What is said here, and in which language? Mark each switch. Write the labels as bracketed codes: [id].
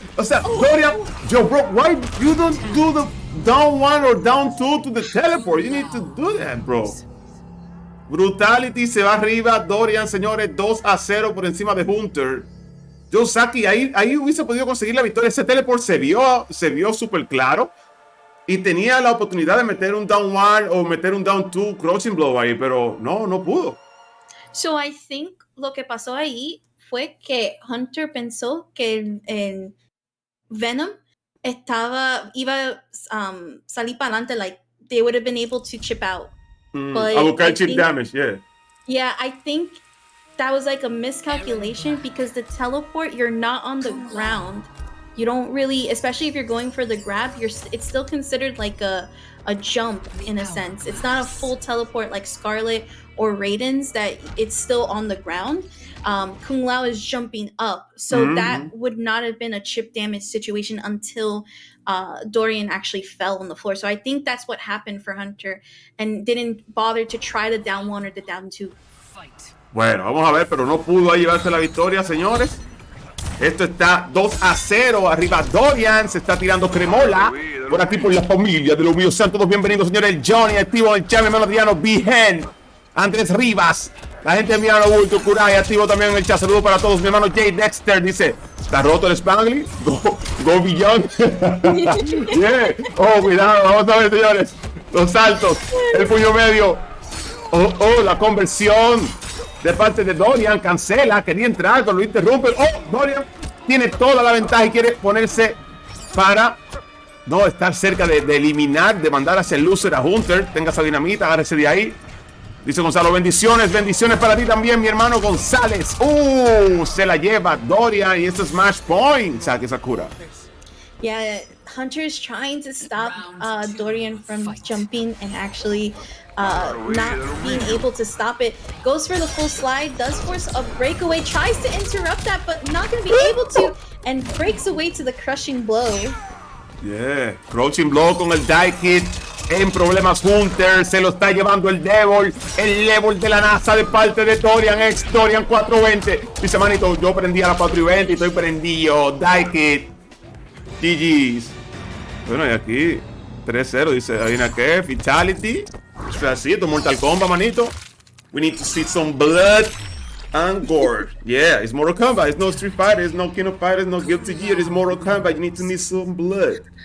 [es] O sea, [en] Dorian, yo, bro, why you don't do the down 1 or down 2 to the teleport? You need to do that, bro. Brutality [es] se va arriba. Dorian, señores, 2-0 por encima de Hunter. Yo, Saki, ahí hubiese podido conseguir la victoria. Ese teleport se vio súper claro. Y tenía la oportunidad de meter un down 1 o meter un down 2 crouching blow ahí, pero no pudo. [en] So I think [es] lo que pasó ahí fue que Hunter pensó que el Venom iba salir para adelante, [en] like they would have been able to chip out. But I will catch chip damage, yeah. Yeah, I think that was like a miscalculation because the teleport, you're not on the ground. You don't really, especially if you're going for the grab, it's still considered like a jump in a sense. It's not a full teleport like Scarlet or Raiden's that it's still on the ground. Kung Lao is jumping up, so that would not have been a chip damage situation until Dorian actually fell on the floor. So I think that's what happened for Hunter and didn't bother to try the down 1 or the down 2. [es] Bueno, vamos a ver, pero no pudo ahí llevarse la victoria, señores. Esto está 2-0 arriba. Dorian se está tirando cremola por aquí por la familia de los míos. Sean todos bienvenidos, señores. Johnny activo en el chat, mi hermano Adriano, Bigen, Andrés Rivas, la gente de Milano Bulto, Kurai activo también en el chat. Saludos para todos. Mi hermano Jay Dexter dice: ¿está roto el Spanglish? [en] Go Beyond. Yeah. [es] Oh, cuidado, vamos a ver, señores. Los saltos, el puño medio. Oh, la conversión de parte de Dorian. Cancela, quería entrar, pero lo interrumpe. Oh, Dorian tiene toda la ventaja y quiere ponerse para no estar cerca de eliminar, de mandar hacia el loser a Hunter. Tenga esa dinamita, agárrese de ahí. Dice Gonzalo, bendiciones para ti también, mi hermano González. Se la lleva Dorian y este Smash Point. Saque Sakura. [en] Yeah, Hunter's trying to stop Dorian from jumping and actually not being able to stop it. Goes for the full slide, does force a breakaway, tries to interrupt that, but not going to be able to, and breaks away to the crushing blow. [es] Yeah, crouching blow con el die hit. En problemas Hunter, se lo está llevando el level de la NASA de parte de Dorian, ex Dorian 420. Dice manito, yo prendí a las 4:20 y estoy prendido. Die hit. GG's. Bueno, y aquí 3-0, dice, ¿adivina qué? Fatality. Es así, esto es Mortal Kombat, manito. [en] We need to see some blood and gore. Yeah, it's Mortal Kombat. It's no Street Fighter, it's no King of Fighters, no Guilty Gear. It's Mortal Kombat. You need to need some blood.